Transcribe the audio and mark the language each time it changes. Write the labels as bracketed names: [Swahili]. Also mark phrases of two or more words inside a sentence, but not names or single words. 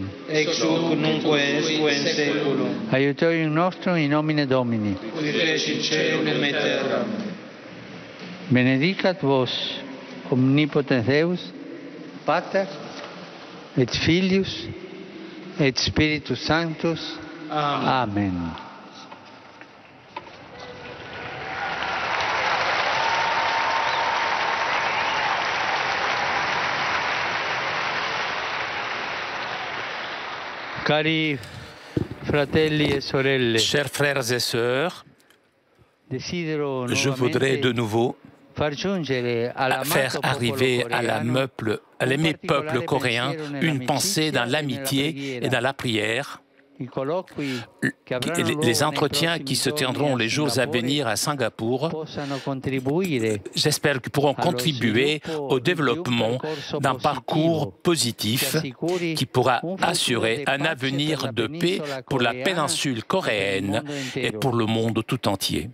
[Latin] Ex hoc nunquam usque in saeculum. Aiutorium nostrum in nomine Domini. Qui feci caelum et terram. Benedicat vos, omnipotens Deus, Pater, et Filius, et Spiritus Sanctus. Amen. Amen. [Italian] Cari fratelli e sorelle, [French] chers frères et sœurs, je voudrais de nouveau faire arriver à l'aimé peuple coréen une pensée dans l'amitié et dans la prière. Les entretiens qui se tiendront les jours à venir à Singapour, j'espère qu'ils pourront contribuer au développement d'un parcours positif qui pourra assurer un avenir de paix pour la péninsule coréenne et pour le monde tout entier.